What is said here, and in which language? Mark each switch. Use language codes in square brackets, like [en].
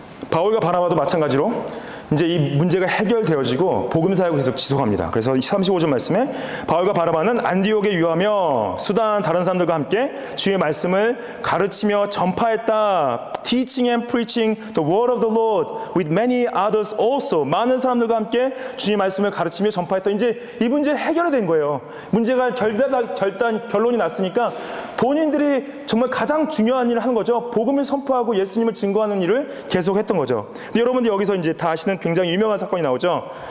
[ko] 바울과 바나바도 마찬가지로 이제 이 문제가 해결되어지고 복음 사역을 계속 지속합니다. 그래서 35절 말씀에 바울과 바나바는 안디옥에 유하며 수단 다른 사람들과 함께 주의 말씀을 가르치며 전파했다. [en] Teaching and preaching the word of the Lord with many others also. [ko] 많은 사람들과 함께 주의 말씀을 가르치며 전파했다. 이제 이 문제 해결이 된 거예요. 문제가 결론이 났으니까 본인들이 정말 가장 중요한 일을 하는 거죠. 복음을 선포하고 예수님을 증거하는 일을 계속했던 거죠. 근데 여러분들 여기서 이제 다 아시는 굉장히 유명한 사건이 나오죠.